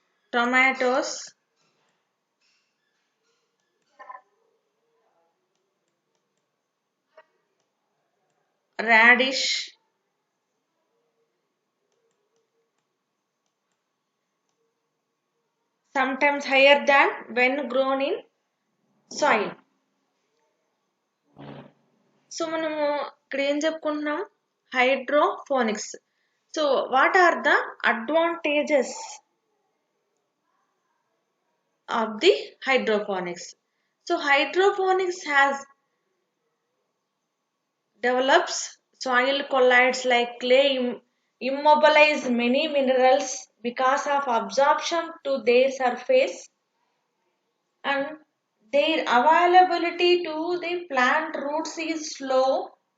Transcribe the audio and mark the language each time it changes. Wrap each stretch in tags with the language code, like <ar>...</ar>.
<en>tomatoes, radish, sometimes higher than when grown in soil.</en> <te>So మనము ఇక్కడ ఏం చెప్పుకుంటున్నాం hydroponics.</te> <en>So what are the advantages of the hydroponics? So hydroponics has develops. Soil colloids like clay immobilize many minerals because of absorption to their surface, and their availability to the plant roots is slow.</en>